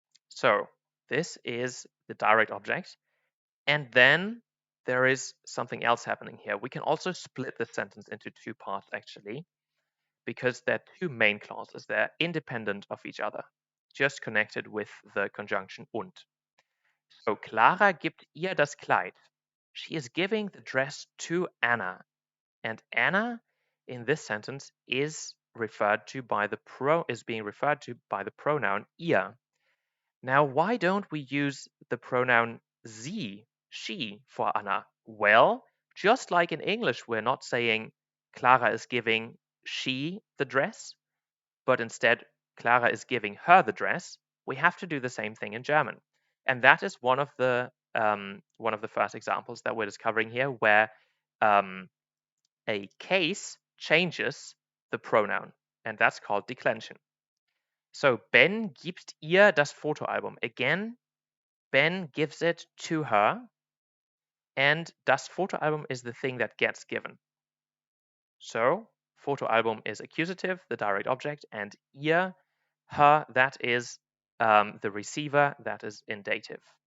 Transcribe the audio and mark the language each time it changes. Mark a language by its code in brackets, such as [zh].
[en] So this is the direct object. And then there is something else happening here. We can also split the sentence into two parts, actually, because there are two main clauses. They're independent of each other, just connected with the conjunction und. [de] So Clara gibt ihr das Kleid. [en] She is giving the dress to Anna. And Anna, in this sentence, is being referred to by the pronoun ihr. Now, why don't we use the pronoun sie, she, for Anna? Well, just like in English, we're not saying Clara is giving she the dress, but instead Clara is giving her the dress. We have to do the same thing in German. And that is one of the first examples that we're discovering here, where a case changes the pronoun, and that's called declension. [de] So Ben gibt ihr das Fotoalbum. [en] Again, Ben gives it to her, and das Fotoalbum is the thing that gets given. So Fotoalbum is accusative, the direct object, and ihr, her, that is the receiver, that is in dative.